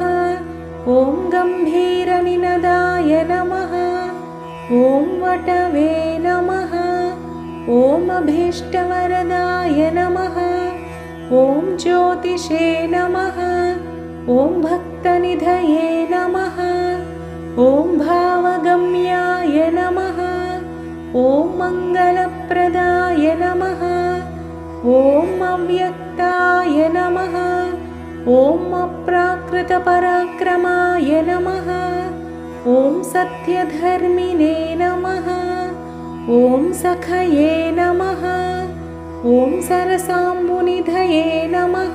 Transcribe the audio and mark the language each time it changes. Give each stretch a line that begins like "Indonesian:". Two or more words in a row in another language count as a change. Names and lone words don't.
Sanskrit: ఓం గంభీరనినదాయ నమః, ఓం వటవే నమః, ఓం అభీష్టవరదాయ నమః, ఓం జ్యోతిషే నమః, ఓం భక్తనిధయే నమః, ఓం భావగమ్యాయ నమః, ఓం మంగళప్రదాయ నమః, ॐ अव्यक्ताय नमः। ॐ अप्राकृतपराक्रमाय नमः। ॐ सत्यधर्मिणे नमः। ॐ सखये नमः। ॐ सरसाम्बुनिधये नमः।